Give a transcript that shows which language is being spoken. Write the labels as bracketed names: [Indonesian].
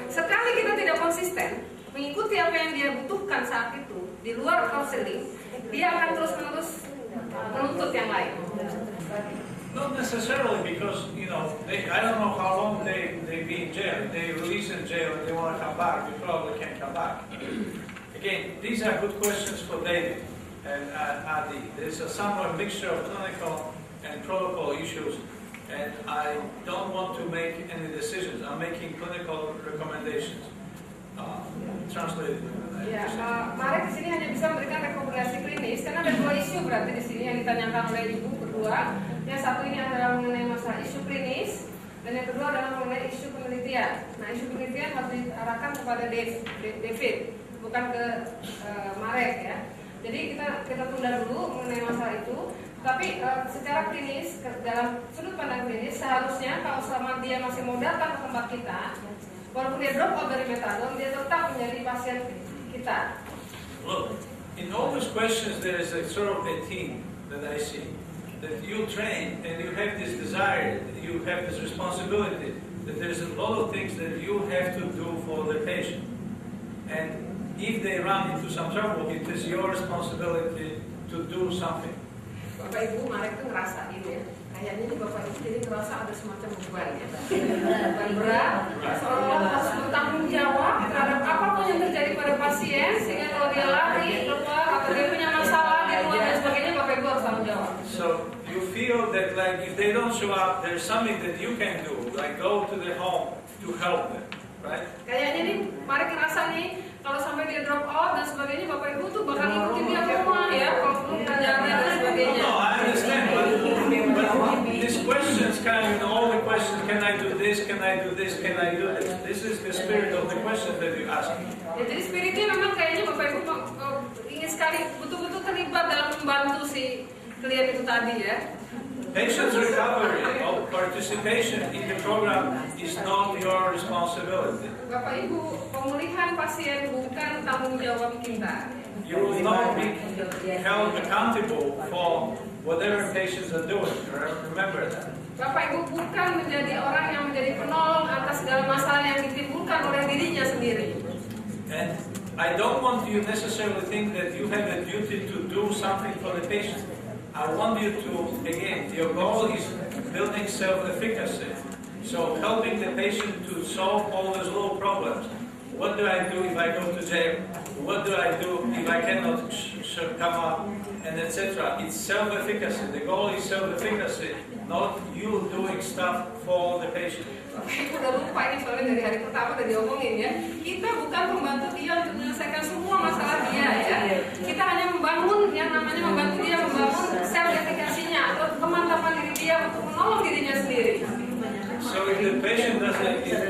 [Indonesian] Sekali kita tidak konsisten mengikuti apa yang dia butuhkan saat itu di luar konseling, dia akan terus-menerus menuntut yang lain. [English] Not necessarily because, you know, I don't know how long they be in jail. If they release in jail and they want to come back, they probably can't come back. Again, these are good questions for David and Adi. There's a somewhat mixture of clinical and protocol issues, and I don't want to make any decisions. I'm making clinical recommendations. Translated. [Indonesian] Ya, Marek di sini hanya bisa memberikan rekomendasi klinis karena ada dua isu berarti di sini yang ditanyakan oleh Ibu berdua. Yang satu ini adalah mengenai masalah isu klinis dan yang kedua adalah mengenai isu penelitian. Nah, isu penelitian harus diarahkan kepada David, bukan ke Marek ya. Jadi kita tunda dulu mengenai masalah itu. Tapi secara klinis dalam sudut pandang klinis seharusnya kalau selama dia masih mau datang ke tempat kita, walaupun dia drop out dari metadon, dia tetap menjadi pasien kita. [English] Look, in all these questions there is a sort of a theme that I see. That you train and you have this desire, you have this responsibility, that there's a lot of things that you have to do for the patient. And if they run into some trouble, it is your responsibility to do something. [Indonesian] Bapak Ibu, Marek tuh ngerasain ya. Kayaknya ini Bapak Ibu jadi ngerasa ada semacam beban ya. Beban berat, seolah-olah harus bertanggung jawab terhadap apapun yang terjadi pada pasien, sehingga kalau dia lari keluar atau dia punya masalah di luar dan sebagainya, Bapak Ibu harus tanggung jawab. [English] So you feel that like if they don't show up, there's something that you can do, like go to their home to help them, right? [Indonesian] Kayaknya nih Marek ngerasa nih kalau sampai dia drop out dan sebagainya, Bapak Ibu tuh bakal ngikutin dia ke rumah ya, kalau perlu pengajarannya dan sebagainya. [English] No, I understand, but these questions kind of, all the questions, can I do this, can I do this, can I do this? This is the spirit of the question that you ask. [Indonesian] Ya, jadi spiritnya memang kayaknya Bapak Ibu ingin sekali betul-betul terlibat dalam membantu si klien itu tadi ya. [English] Patient's recovery or participation in the program is not your responsibility. [Indonesian] Bapak Ibu, pemulihan pasien bukan tanggung jawab kita. [English] You will not be held accountable for whatever patients are doing. Remember that. [Indonesian] Bapak Ibu bukan menjadi orang yang menjadi penolong atas segala masalah yang ditimbulkan oleh dirinya sendiri. [English] And I don't want you necessarily think that you have a duty to do something for the patient. I want you to, again, your goal is building self-efficacy. So helping the patient to solve all those little problems. What do I do if I go to jail? What do I do if I cannot come up? And etc. It's self-efficacy. The goal is self-efficacy, not you doing stuff for the patient. [Indonesian] Ibu udah lupa ini soalnya dari hari pertama udah diomongin ya. Kita bukan membantu dia untuk menyelesaikan semua masalah dia ya. Kita hanya membangun yang namanya membantu dia membangun self-effikasinya atau kemantapan diri dia untuk menolong dirinya sendiri. [English] So if the patient doesn't,